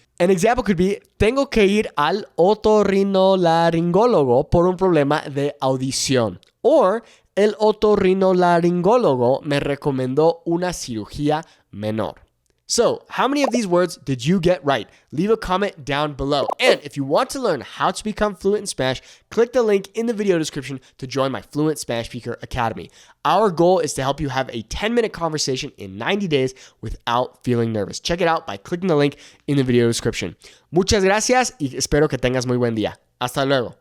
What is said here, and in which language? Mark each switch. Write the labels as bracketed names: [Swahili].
[English] An example could be, [Spanish] tengo que ir al otorrinolaringólogo por un problema de audición. Or, el otorrinolaringólogo me recomendó una cirugía menor. [English] So, how many of these words did you get right? Leave a comment down below. And if you want to learn how to become fluent in Spanish, click the link in the video description to join my Fluent Spanish Speaker Academy. Our goal is to help you have a 10-minute conversation in 90 days without feeling nervous. Check it out by clicking the link in the video description. [Spanish] Muchas gracias y espero que tengas muy buen día. Hasta luego.